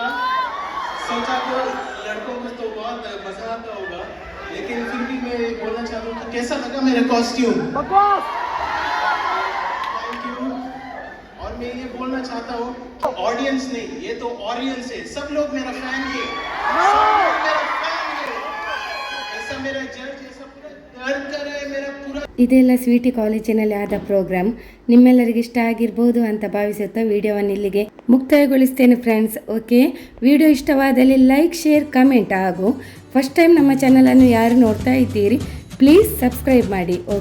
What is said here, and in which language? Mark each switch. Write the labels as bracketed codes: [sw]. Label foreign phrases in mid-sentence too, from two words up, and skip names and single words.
[hi] सोचा तो लड़कों को तो बहुत मजा आता होगा, लेकिन फिर भी मैं बोलना चाहता हूँ कि कैसा लगा मेरा कॉस्ट्यूम. [en] thank you. [hi] और मैं ये बोलना चाहता हूँ, ऑडियंस नहीं, ये तो ऑडियंस है. सब लोग मेरा फैन है, सब लोग मेरा फैन है. ऐसा मेरा जज ऐसा पूरा डर कर रहा है मेरा पूरा. [kn] ಇದೆಲ್ಲ ಸ್ವೀಟಿ ಕಾಲೇಜಿನಲ್ಲಿ ಆದ ಪ್ರೋಗ್ರಾಮ್. ನಿಮ್ಮೆಲ್ಲರಿಗೆ ಇಷ್ಟ ಆಗಿರ್ಬೋದು ಅಂತ ಭಾವಿಸುತ್ತಾ ವಿಡಿಯೋವನ್ನು ಇಲ್ಲಿಗೆ ಮುಕ್ತಾಯಗೊಳಿಸ್ತೇನೆ ಫ್ರೆಂಡ್ಸ್. ಓಕೆ, ವಿಡಿಯೋ ಇಷ್ಟವಾದಲ್ಲಿ [en] like, share, comment [kn] ಹಾಗೂ [en] first time [kn] ನಮ್ಮ ಚಾನಲನ್ನು ಯಾರು ನೋಡ್ತಾ ಇದ್ದೀರಿ ಪ್ಲೀಸ್ ಸಬ್ಸ್ಕ್ರೈಬ್ ಮಾಡಿ.